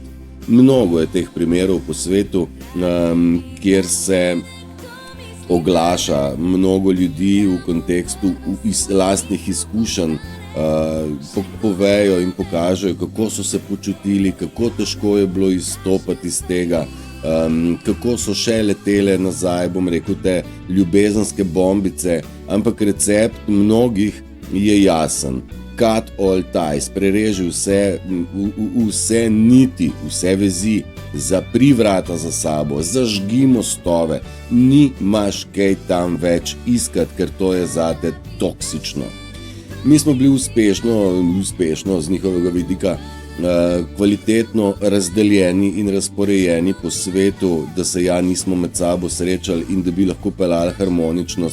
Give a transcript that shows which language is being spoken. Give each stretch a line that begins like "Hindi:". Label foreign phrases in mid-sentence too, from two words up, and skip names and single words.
Slovenian: Mnogo je teh primerov po svetu, kjer se oglaša mnogo ljudi v kontekstu lastnih izkušenj povejo in pokažejo, kako so se počutili, kako težko je bilo izstopati iz tega, kako so še letele nazaj, bom rekel, te ljubezenske bombice, ampak recept mnogih je jasen.
English: Cut all ties,
Slovenian: prereži vse niti, vse vezi, zapri vrata za sabo, zažgi mostove, nimaš kaj tam več iskati, ker to je zate toksično. Mi smo bili uspešno z njihovega vidika kvalitetno razdeljeni in razporejeni po svetu, da se nismo med sabo srečali in da bi lahko peljali harmoničnost.